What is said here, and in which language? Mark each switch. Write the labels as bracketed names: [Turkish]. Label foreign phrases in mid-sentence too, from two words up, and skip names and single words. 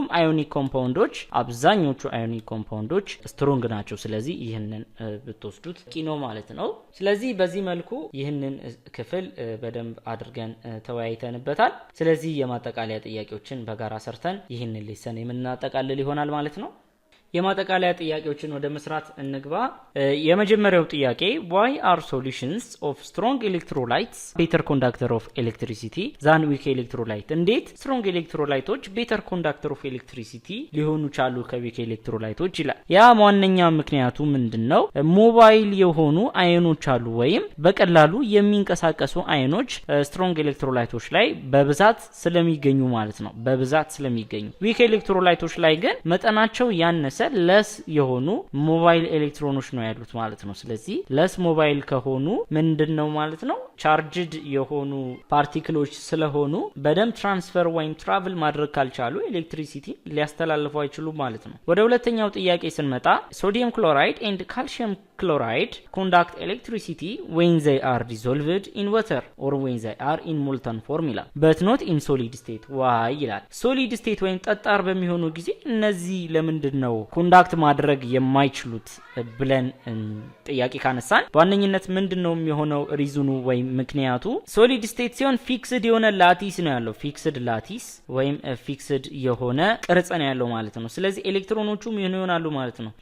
[English] ionic compounds፣ [Amharic] አብዛኞቹ [English] ionic compounds strong [Amharic] ናቸው። ስለዚህ ይህንን ብትወስዱት ቂኖ ማለት ነው። ስለዚህ በዚህ መልኩ ይህንን ክፍል በደንብ አድርገን ተወያይተንበታል። ስለዚህ የማጠቃለያ ጥያቄዎችን በጋራ ሰርተን ይህንን ሌሰን የምናጠቃልል ይሆናል ማለት ነው። የማጠቃለያ ጥያቄዎችን ወደ መስራት እንግባ። የመጀመሪያው ጥያቄ [English] why are solutions of strong electrolytes better conductor of electricity than weak electrolyte? [Amharic] እንዴት [English] strong electrolytes better conductor of electricity [Amharic] ሊሆኑ ቻሉ ከዊክ ኤሌክትሮላይቶች ይላል። ያ ዋነኛ ምክንያቱ ምንድነው? ሞባይል የሆኑ አየኖች አሉ ወይም በቀላሉ የሚንቀሳቀሱ አየኖች [English] strong electrolytes [Amharic] ላይ በብዛት ስለሚገኙ ማለት ነው። በብዛት ስለሚገኙ [English] weak electrolytes [Amharic] ላይ ግን መጠናቸው ያነሰ ለስ የሆኑ [English] mobile electrons [Amharic] ነው ያሉት ማለት ነው። ስለዚህ [English] less mobile [Amharic] ከሆኑ ምንድነው ማለት ነው? ቻርጅድ የሆኑ ፓርቲክሎች ስለሆኑ በደም ትራንስፈር ወይም ትራቭል ማድረግ ካልቻሉ ኤሌክትሪሲቲ ሊያስተላልፉ አይችሉም ማለት ነው። ወደ ሁለተኛው ጥያቄ ስንመጣ [English] sodium chloride and calcium chloride conduct electricity when they are dissolved in water or when they are in molten form [Amharic] ይላል [English] but not in solid state why [Amharic] ይላል። [English] solid state [Amharic] ወይም ጠጣር በሚሆኑ ጊዜ እነዚህ ለምንድን ነው ኮንዳክት ማድረግ የማይችሉት ብለን ጥያቄ ካነሳን በዋነኝነት ምንድነው የሚሆነው ሪዝኑ ወይም ምክንያቱ? [English] solid state [Amharic] ሲሆን ፊክስድ የሆነ ላቲስ ነው ያለው። [English] fixed lattice [Amharic] ወይም ፊክስድ የሆነ ቅርጽ ነው ያለው ማለት ነው። ስለዚህ ኤሌክትሮኖቹ ምን ይሆናሉ ማለት ነው?